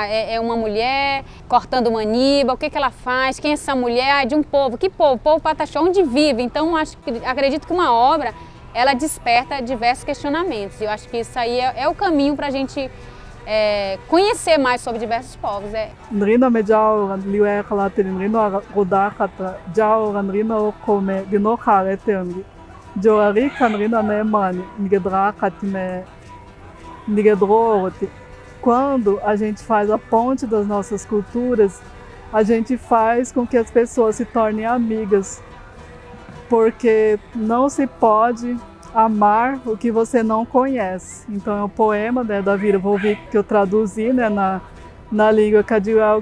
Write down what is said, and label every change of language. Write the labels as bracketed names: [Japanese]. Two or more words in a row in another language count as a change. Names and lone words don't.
[Portuguese] É uma mulher cortando maniba, o que ela faz, quem é essa mulher? De um povo. Que povo? Povo Pataxó, onde vive? Então, acredito que uma obra, ela desperta diversos questionamentos. Eu acho que isso aí é o caminho para a gente conhecer mais sobre diversos povos. [Kadiwéu] Nrina me jau liwe khalate nrino roda khata jau nrino come dino kharete ngi jo ari kanrina ne mani ngedra khatime ngedrote. [Portuguese] Quando a gente faz a ponte das nossas culturas, a gente faz com que as pessoas se tornem amigas, porque não se pode amar o que você não conhece. Então é um poema, né, da Vira Volvic que eu traduzi, né, na língua Cadiuel.